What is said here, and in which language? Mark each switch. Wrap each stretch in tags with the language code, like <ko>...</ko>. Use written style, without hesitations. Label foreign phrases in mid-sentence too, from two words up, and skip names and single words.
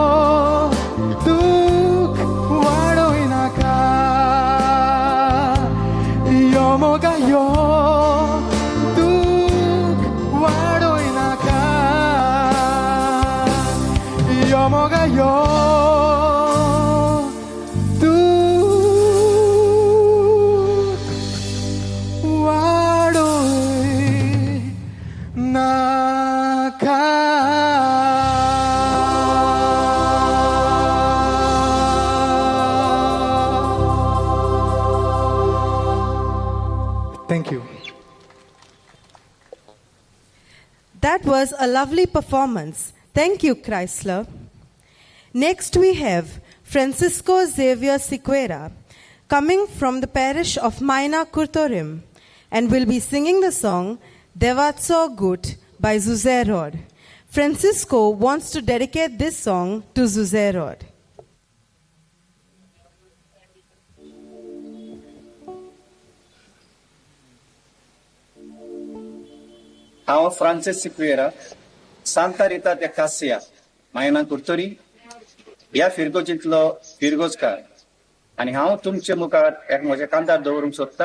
<kok>दूख वाडोय नाका यो मोगा यो moga yo tu wadoy naka</kok> <en>Thank you. That was a lovely performance. Thank you, Chrysler. Next we have Francisco Xavier Siqueira, coming from the parish of Maina Kurtorim, and will be singing the song Devatso Gut by Zuzerod. Francisco wants to dedicate this song to Zuzerod.</en> <kok>हांव फ्रांसिस सिक्वेरा सांता रिता de Casia, Maina Kurtori, ह्या फिरगोजींतलो फिरगोजकार आनी हांव तुमचे मुखार एक म्हजें कांतार दवरूंक सोदतां.</kok>